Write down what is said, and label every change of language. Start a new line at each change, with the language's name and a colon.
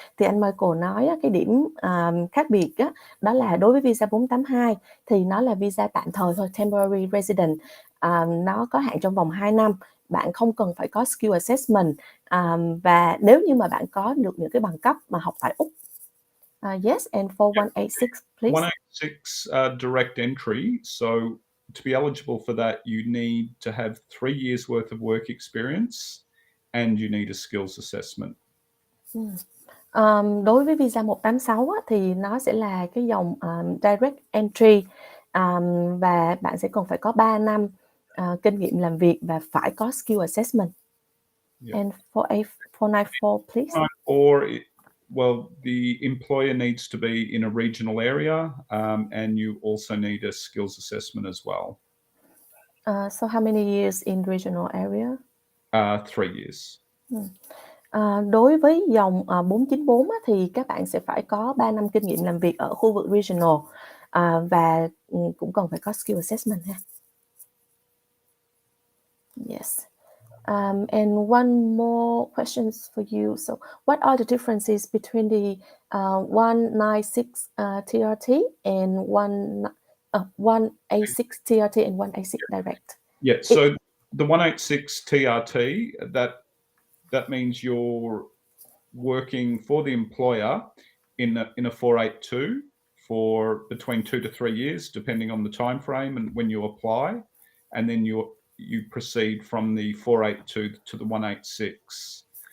Vietnamese: Thì anh Michael nói cái điểm khác biệt đó là đối với visa 482 thì nó là visa tạm thời thôi,
English: temporary resident.
Vietnamese: Nó có hạn trong vòng 2 năm. Bạn không cần phải có skill assessment, và nếu như mà bạn có được những cái bằng cấp mà học tại Úc.
English: Yes, and for 186, please. 186 direct entry. So to be eligible for that, you need to have 3 years worth of work experience and you need a skills assessment.
Vietnamese: Đối với visa 186 thì nó sẽ là cái dòng direct entry, và bạn sẽ cần phải có 3 năm kinh nghiệm làm việc và phải có skill assessment.
English: And for 494, please. 494, well, the employer needs to be in a regional area, and you also need a skills assessment as well. So how many years in regional area? 3 years.
Vietnamese: Đối với dòng 494 thì các bạn sẽ phải có 3 năm kinh nghiệm làm việc ở khu vực regional, và cũng cần phải có skill assessment ha.
English: Yes. And one more question for you. So what are the differences between the 196 TRT and 186 TRT and 186 direct? Yeah, so the 186 TRT, that means you're working for the employer in a 482 for between 2 to 3 years, depending on the time frame and when you apply, and then you proceed from the 482 to the 186.